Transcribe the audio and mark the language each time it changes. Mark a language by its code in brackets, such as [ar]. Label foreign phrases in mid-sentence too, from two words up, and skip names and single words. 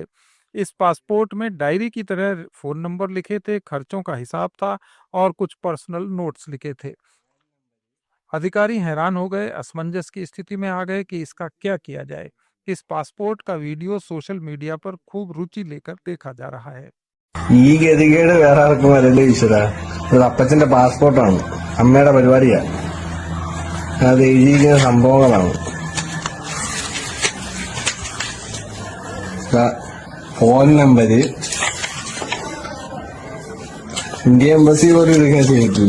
[hi] इस पासपोर्ट में डायरी की तरह फोन नंबर लिखे थे, खर्चों का हिसाब था और कुछ [en] personal notes [hi] लिखे थे। अधिकारी हैरान हो गए, असमंजस की स्थिति में आ गए कि इसका क्या किया जाए। इस पासपोर्ट का वीडियो [en] social media [hi] पर खूब रुचि लेकर देखा जा रहा है। [ml] ഈ ഗതികേട് വേറെ ആർക്കും വരല്ലേ ഈശ്വര. ഇത് അപ്പച്ചന്റെ പാസ്പോർട്ടാണ്, അമ്മയുടെ പരിപാടിയാ, അത് എഴുതിയിരിക്കുന്ന സംഭവങ്ങളാണ്. [en] phone number India embassy [ml] പോലും എടുക്കാൻ ചെയ്തിട്ടില്ല.